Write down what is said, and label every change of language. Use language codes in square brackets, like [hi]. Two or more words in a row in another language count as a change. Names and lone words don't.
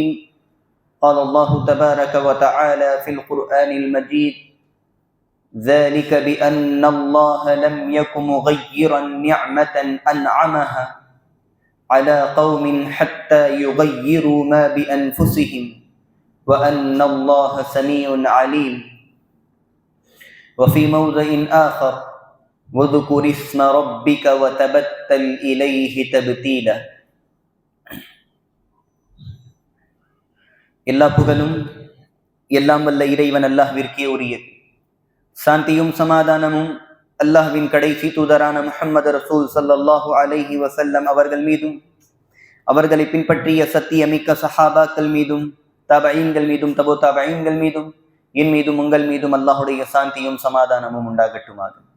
[ar] قال الله تبارك وتعالى في القرآن المجيد: ذلك بأن الله لم يكن مغيرا نعمة أنعمها على قوم حتى يغيروا ما بأنفسهم وأن الله سميع عليم. وفي موضع آخر: وذكر اسم ربك وتبتل إليه تبتيلا. [ta] எல்லா புகழும் எல்லாம் வல்ல இறைவன் அல்லாஹ்விற்கே உரியது. சாந்தியும் சமாதானமும் அல்லாஹ்வின் கடைசி தூதரான முஹம்மது ரசூல் [ar] صلى الله عليه وسلم [ta] அவர்கள் மீதும் அவர்களை பின்பற்றிய சத்தியமிக்க சஹாபாக்கள் மீதும் தபஈன்கள் மீதும் தபு தபஈன்கள் மீதும் என் மீதும் உங்கள் மீதும் அல்லாஹுடைய சாந்தியும் சமாதானமும் உண்டாகட்டுமாக.